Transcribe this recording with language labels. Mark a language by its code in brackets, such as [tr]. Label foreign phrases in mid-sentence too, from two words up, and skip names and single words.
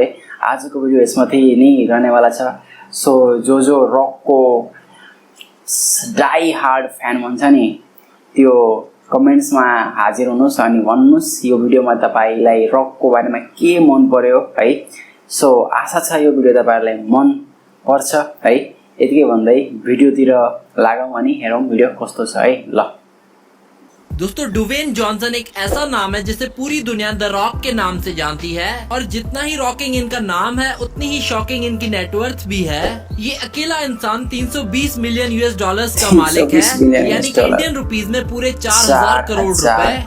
[ne] आजको भिडियो यसमाथि नै रहनेवाला छ। सो जो रकको [en] die hard fan [ne] भन्छ नि, त्यो कमेन्ट्समा हाजिर हुनुहोस् अनि भन्नुहोस् यो भिडियोमा तपाईलाई रकको बारेमा के मन पर्यो है। सो आशा छ यो भिडियो तपाईहरुलाई मन पर्छ है। यतिकै भन्दै भिडियोतिर लागौं अनि हेरौं भिडियो कस्तो छ है। ल [hi] दोस्तों, ड्वेन जॉनसन एक ऐसा नाम है जिसे पूरी दुनिया द रॉक के नाम से जानती है, और जितना ही रॉकिंग इनका नाम है उतनी ही शॉकिंग इनकी नेटवर्थ भी है। ये अकेला इंसान 320 [en] million US dollars [hi] का मालिक है, यानी कि [en] Indian rupees [hi] में पूरे 4000 करोड़ रुपए।